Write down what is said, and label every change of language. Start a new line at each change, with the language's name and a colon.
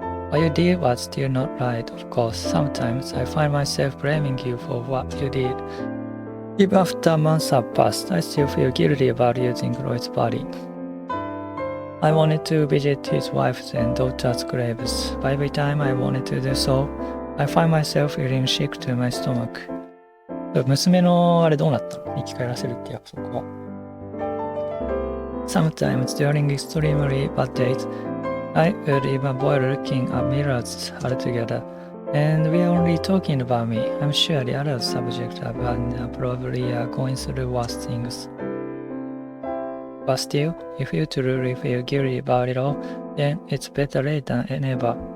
English: What you did was still not right, of course. Sometimes I find myself blaming you for what you did. Even after months have passed, I still feel guilty about using Lloyd's body.I wanted to visit his wife's and daughter's graves, but every time I wanted to do so, I find myself feeling sick to my stomach.
Japanese: 娘のあれどうなったの？生き返らせるって約束は。
English: Sometimes during extremely bad days, I would even avoid looking at mirrors altogether, and we are only talking about me. I'm sure the other subjects I've had probably are going through worse things.But still, if you truly feel guilty about it all, then it's better late than never.